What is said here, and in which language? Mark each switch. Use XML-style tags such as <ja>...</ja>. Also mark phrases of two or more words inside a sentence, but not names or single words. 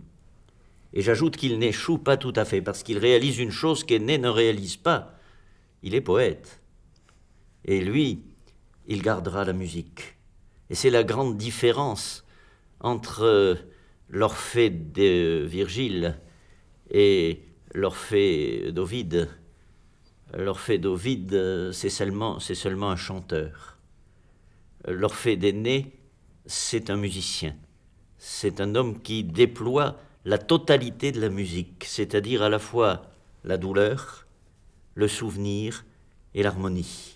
<fr>Et j'ajoute qu'il n'échoue pas tout à fait, parce qu'il réalise une chose qu'Énée ne réalise pas. Il est poète. Et lui, il gardera la musique. Et c'est la grande différence entre l'Orphée de Virgile et l'Orphée d'Ovide. L'Orphée d'Ovide, c'est seulement un chanteur. L'Orphée d'Énée, c'est un musicien. C'est un homme qui déploie la totalité de la musique, c'est-à-dire à la fois la douleur, le souvenir et l'harmonie.</fr>